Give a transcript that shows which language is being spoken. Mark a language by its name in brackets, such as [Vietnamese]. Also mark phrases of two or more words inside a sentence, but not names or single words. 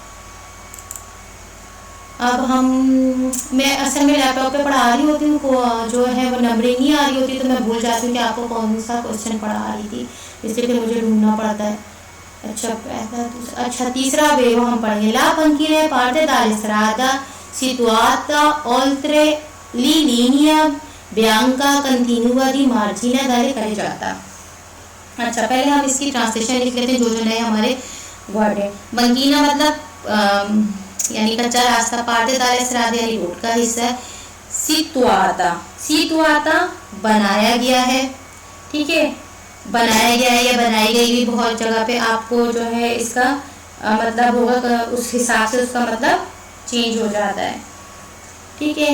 [Urdu] اب میں اصل میں لیپ ٹاپ پہ پڑھا رہی ہوتی ہوں، جو ہے وہ نمبرنگ نہیں آ رہی ہوتی، تو میں بھول جاتی ہوں کہ آپ کو کون سا کوئسچن پڑھا رہی تھی، اس لیے پھر مجھے ڈھونڈنا پڑتا ہے. اچھا تیسرا ویرو ہم پڑھیں گے. [Italian] La banchina parte dalle strada situata oltre li linea bianca continua di margine dalle carreggiata। [Urdu] اچھا پہلے ہم اس کی ٹرانسلیشن لکھ لیتے ہیں جو نئے ہمارے ورڈ ہے. بنکینا مطلب یعنی کچا راستہ, [Italian] parte dalle strade [Urdu] یعنی روڈ کا حصہ، سیتواتا بنایا گیا ہے، ٹھیک ہے. بنایا گیا ہے یا بنائی گئی بھی بہت جگہ پہ آپ کو جو ہے اس کا مطلب ہوگا، اس حساب سے اس کا مطلب چینج ہو جاتا ہے، ٹھیک ہے.